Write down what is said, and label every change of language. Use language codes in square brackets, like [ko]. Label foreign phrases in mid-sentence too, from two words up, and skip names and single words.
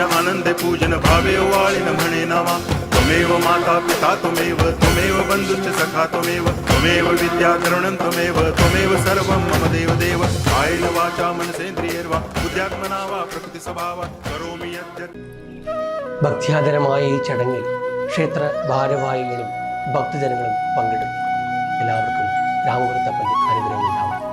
[mr] आनंदे पूजन भावे वाळिन म्हणे नावा [sa] त्वमेव माता पिता त्वमेव बंधुश्च सखा त्वमेव विद्या करुणं त्वमेव सर्वं मम देव देव कायेन वाचा मनसेन्द्रियैर्वा बुद्ध्यात्मना वा प्रकृति स्वभावा करोमि यद्यत्. [ml] ഭക്തിയാദരമായ ഈ ചടങ്ങിൽ ക്ഷേത്ര ഭാരവാഹികളും ഭക്തജനങ്ങളും പങ്കെടുത്തു. എല്ലാവർക്കും രാമപുരത്തപ്പൻ്റെ അനുഗ്രഹം ഉണ്ടാവും.